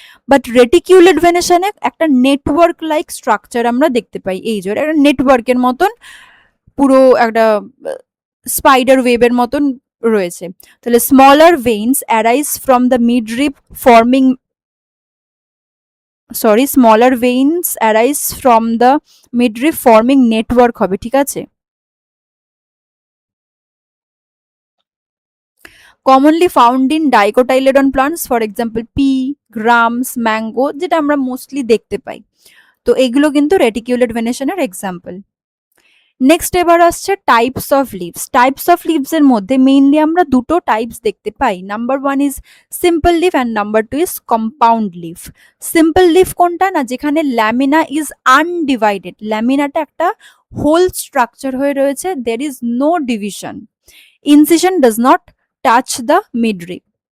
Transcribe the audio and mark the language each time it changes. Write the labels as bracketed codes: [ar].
[bn] But রেটিকিউলেট ভেনেশনে একটা network like structure আমরা দেখতে পাই, এই যে একটা নেটওয়ার্কের মতন পুরো একটা স্পাইডার ওয়েবের মতন রয়েছে। [en] তাহলে smaller veins arise from the midrib forming, smaller veins arise from the midrib forming network হবে, ঠিক আছে। commonly found in dicotyledon plants, for example pea, grams, mango, [bn] যেটা আমরা মোস্টলি দেখতে পাই। তো এগুলো কিন্তু রেটিকিউলেট ভেনেশনের এক্সাম্পল। নেক্সট এবার আসছে types of leaves. Types of leaves এর মধ্যে মেইনলি আমরা দুটো টাইপস দেখতে পাই। [en] Number one is simple leaf and number two is compound leaf. Simple leaf কোনটা না, যেখানে lamina is undivided, [bn] ল্যামিনাটা একটা হোল স্ট্রাকচার হয়ে রয়েছে, [en] There is no division, incision does not touch the midrib.